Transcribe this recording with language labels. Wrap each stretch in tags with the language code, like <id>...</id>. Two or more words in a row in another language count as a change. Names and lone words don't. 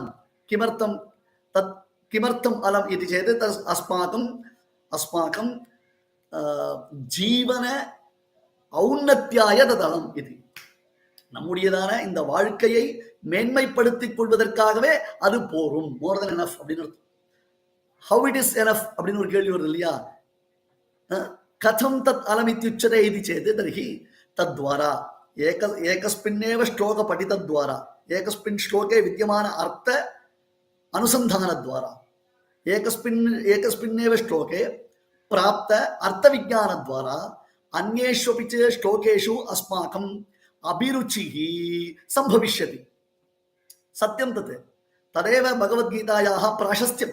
<sa>किमर्थम् तत् किमर्थम् अलम् इति चेत् तस् अस्माकम् जीवन औन्नत्याय तदलम्.</sa> <ta>இது நம்முடையதான இந்த வாழ்க்கையை மேன்மைப்படுத்திக் கொள்வதற்காகவே அது போரும்.</ta> <en>more than enough</en> <ta>அப்படின்னு அர்த்தம்.</ta> <en>how it is enough</en> <ta>அப்படின்னு ஒரு கேள்வி வருது இல்லையா?</ta> <sa>कथम् तत् अलमित्युच्यते इति चेत् तर्हि तद्द्वारा एकस्मिन्नेव श्लोक पठितद्वारा एकस्मिन् श्लोके विद्यमान अर्थ अनुसंधानद्वारा एकस्मिन्नेव श्लोके प्राप्त अर्थविज्ञानद्वारा अन्येष्वपि च श्लोकेषु अस्माकम् अभिरुचिः संभविष्यति. सत्यं तत् तदेव भगवद्गीतायाः प्राशस्त्यम्.</sa>